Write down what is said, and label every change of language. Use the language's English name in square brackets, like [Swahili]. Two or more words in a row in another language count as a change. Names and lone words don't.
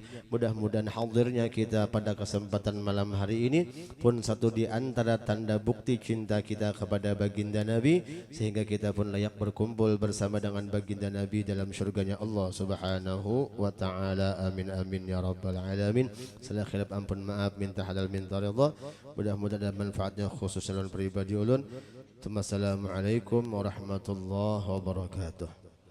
[Indonesian] Mudah-mudahan hadirnya kita pada kesempatan malam hari ini pun satu di antara tanda bukti cinta kita kepada baginda Nabi, sehingga kita pun layak berkumpul bersama dengan baginda Nabi dalam syurganya Allah [Arabic] سبحانه وتعالى. آمين آمين يا رب العالمين. [Indonesian] Salah khilaf ampun maaf, minta halal minta ridha. Mudah-mudahan ada manfaatnya khusus dalam pribadi ulun. [Arabic] السلام عليكم ورحمة الله وبركاته.